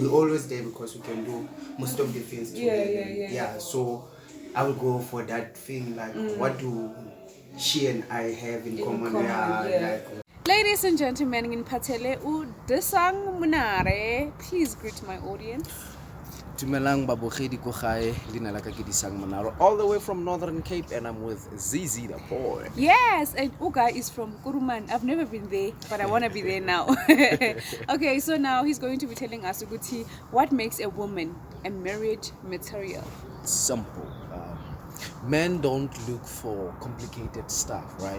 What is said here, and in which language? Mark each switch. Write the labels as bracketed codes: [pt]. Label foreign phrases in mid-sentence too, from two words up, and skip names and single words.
[en] We're always there because we can do most of the things together. So I will go for that thing, what do she and I have in common. Ladies and gentlemen, in Patele Desang Munare, please greet my audience. [tn] Tumelang babogedi ko gae lina la ka ke disang monaro [en] all the way from Northern Cape, and I'm with Zizydapoet. Yes, and Uga is from Kuruman. I've never been there, but I want to be there now. Okay, so now he's going to be telling us, Uguti, what makes a woman a marriage material? Simple. Men don't look for complicated stuff, right?